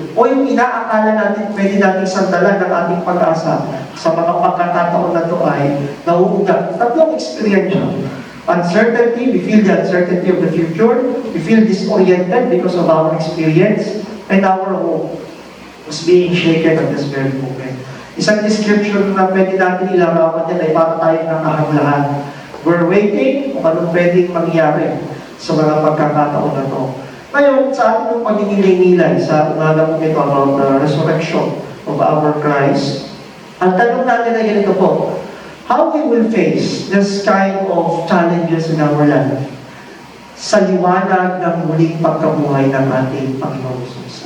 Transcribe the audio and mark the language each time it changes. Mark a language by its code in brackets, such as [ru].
[tl] O yung inaakala natin, pwede natin sandalan ng ating pag-asa sa mga pagkakataon na ito ay nauugat. Tatlong experience siya. [en] Uncertainty, we feel the uncertainty of the future. We feel disoriented because of our experience. And our hope was being shaken at this very moment. [tl] Isang description na pwede natin ilarawan din ay para tayo nakahanglahan. [en] We're waiting [tl] kung anong pwedeng mangyari sa mga pagkakataon na to. Ngayon, sa ating pagninilay sa umaga po ito [en] about the resurrection of our Christ, [tl] ang tanong natin ay ganito po, [en] how we will face this kind of challenges in our life [tl] sa liwanag ng muling pagkabuhay ng ating Panginoon Jesus.